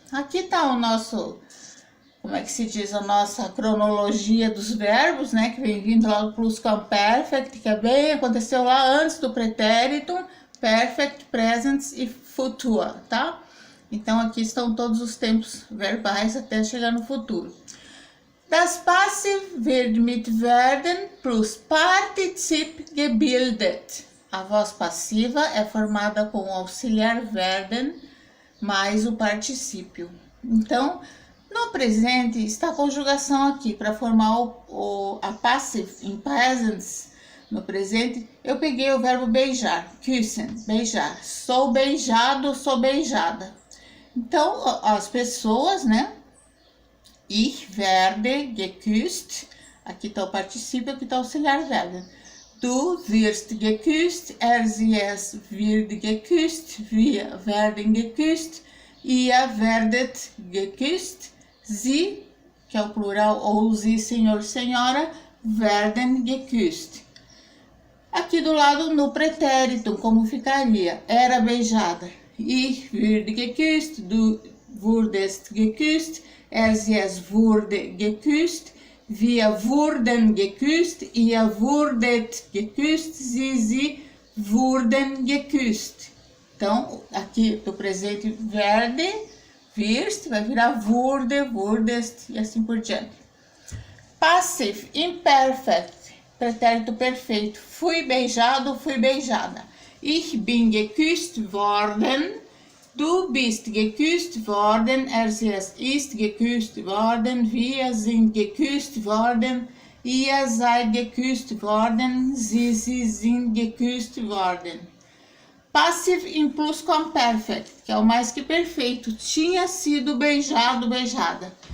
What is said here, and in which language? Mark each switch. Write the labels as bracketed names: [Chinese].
[Portuguese] Aqui tá o nosso... como é que se diz, a nossa cronologia dos verbos, né, que vem vindo lá do plusquamperfect, que aconteceu lá antes do pretérito, perfect, present e futur, tá? Então, aqui estão todos os tempos verbais até chegar no futuro. [German] Das Passiv wird mit werden plus Partizip gebildet. [Portuguese] A voz passiva é formada com o auxiliar werden mais o particípio. Então, no presente está a conjugação aqui para formar a passive in presence. No presente, eu peguei o verbo beijar, küssen, beijar. Sou beijado, sou beijada. Então, as pessoas, né? [German] Ich werde geküsst. [Portuguese] Aqui está o particípio, aqui está o auxiliar werden. [German] Du wirst geküsst, sie, es wird geküsst, wir werden geküsst, ihr werdet geküsst. [Portuguese] Sie, que é o plural, ou sie, senhor, senhora, [German] werden geküsst. [Portuguese] Aqui do lado, no pretérito, como ficaria? Era beijada. [German] Ich würde geküsst, du wurdest geküsst, sie, es wurde geküsst, wir wurden geküsst, ihr wurdet geküsst, sie wurden geküsst. [Portuguese] Então, aqui do presente, werde, wirst, vai virar wurde, wurdest e assim por diante. Passive imperfect, pretérito perfeito. Fui beijado, fui beijada. [German] Ich bin geküsst worden, du bist geküsst worden, sie, es ist geküsst worden, wir sind geküsst worden, ihr seid geküsst worden, sie sind geküsst worden. [Portuguese] Passive in plusquamperfect, que é o mais que perfeito, tinha sido beijado, beijada.